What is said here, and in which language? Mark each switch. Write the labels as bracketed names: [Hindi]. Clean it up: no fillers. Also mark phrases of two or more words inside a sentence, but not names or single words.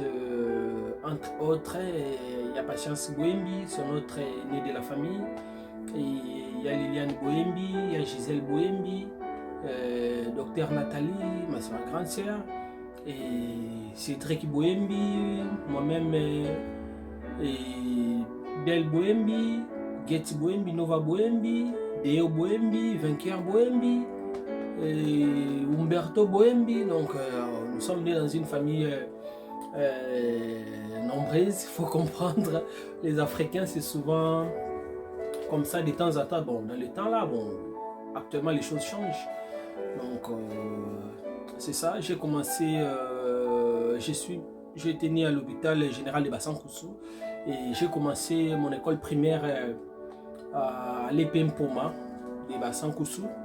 [French] Entre autres, il y a Patience Boembi, son autre né de la famille. Et il y a Liliane Boembi, il y a Gisèle Boembi, Docteur Nathalie, ma grande sœur, et Cédric Boembi, moi-même, et Del Boembi, Getty Boembi, Nova Boembi, Deo Boembi, Vainqueur Boembi, et Umberto Boembi. Donc nous sommes nés dans une famille nombreuse. Il faut comprendre, les Africains c'est souvent comme ça de temps en temps. Bon, dans le temps là, bon, actuellement les choses changent. Donc c'est ça, j'ai commencé, j'ai été né à l'hôpital général de Bassankoussou et j'ai commencé mon école primaire à l'EPM Poma de Bassankoussou.